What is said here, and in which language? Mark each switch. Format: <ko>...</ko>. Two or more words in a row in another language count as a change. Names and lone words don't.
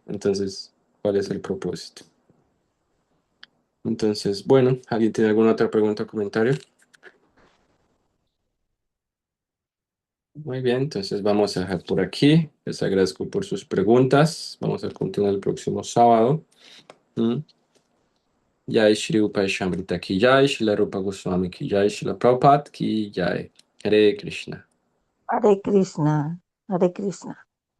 <es>Entonces, ¿cuál es el propósito? Entonces, bueno, ¿alguien tiene alguna otra pregunta o comentario? Muy bien, entonces vamos a dejar por aquí. Les agradezco por sus preguntas. Vamos a continuar el próximo sábado. ¿Mm?</es> <hi>जय श्री उपाय शम्रित की जय, श्री रूप गोस्वामी की जय, श्री प्रभुपाद की जय. Hare Krishna. Hare Krishna, Hare Krishna.</hi>